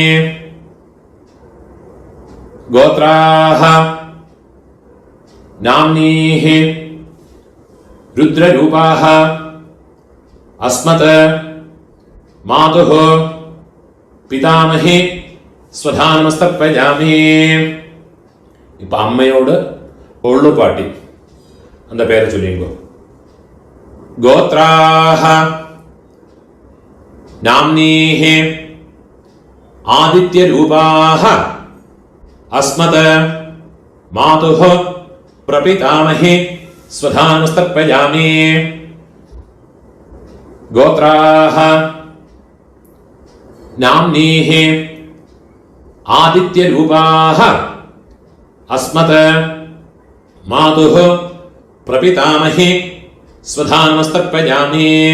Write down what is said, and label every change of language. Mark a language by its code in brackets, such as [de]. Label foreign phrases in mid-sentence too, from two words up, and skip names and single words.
[sa] गोत्राः नाम्नीः रुद्ररूपाः अस्मत् मातुः पितामही स्वधानमस्तर्पयामि. [ta] இப்போ அம்மையோடு ஒள்ளுப்பாட்டி அந்த பேரை சொல்லிங்கோ. [sa] गोत्राः नाम्नीः आदित्यरूपाः अस्मत् मातुः प्रपितामही स्वधानुस्तर्पयामि। गोत्राः नाम्नीः आदित्यरूपाः अस्मत् मातुः प्रपितामही स्वधानुस्तर्पयामि।